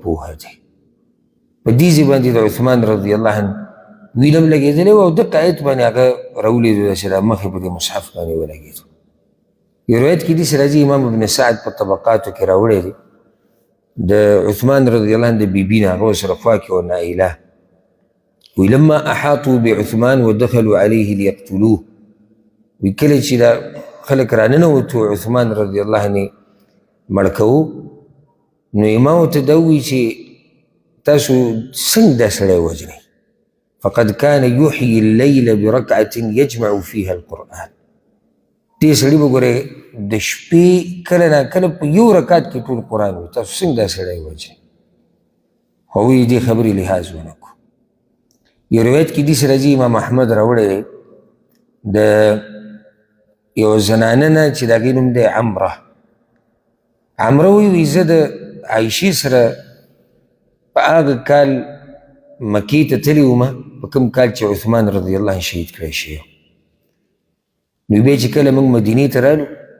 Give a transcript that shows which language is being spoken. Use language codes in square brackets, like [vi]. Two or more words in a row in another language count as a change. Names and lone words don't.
[ps] پوهه دی په دې ځای باندې د عثمان [ar] رضی الله عنه [ps] ویلم لګېدلی و او دقه آیت باندې هغه راولیدو چې دا مخې په دې مصحف باندې ولګېدو یو روایت کې داسې راځي امام ابن سعد په طبقاتو کې راوړی دی د عثمان [ar] رضی الله عنه [ps] د بیبي نه هغه ورسره خوا کې وه نائله وی [ar] لما احاطوا بعثمان ودخلوا عليه ليقتلوه [ps] وی کله چې دا خلک راننوتو عثمان [ar] رضی الله عنه [ps] مړ کوو نو امام ورته دا ووایي چې تاسو څنګه دا سړی وژنئ [ar] فقد كان يحيي الليل بركعة يجمع فيها القرآن [ps] دې سړي به ګورئ د شپې کله ناکله په یو رکعت کې ټول قرآن وي تاسو څنګه دا سړی وژنئ خو هغوی دې خبرې لحاظ ونه کړو یو روایت کې داسې راځي امام احمد راوړی دی د یو زنانه نه چې د هغې نوم دی عمره عمره وایي زه د عایشې سره په هغه کال مکې ته تللی ومه په کوم کال چې عثمان [ar] رضی الله عنه [ps] شهید کړی شوی نو بیا چې کله موږ مدینې ته رالو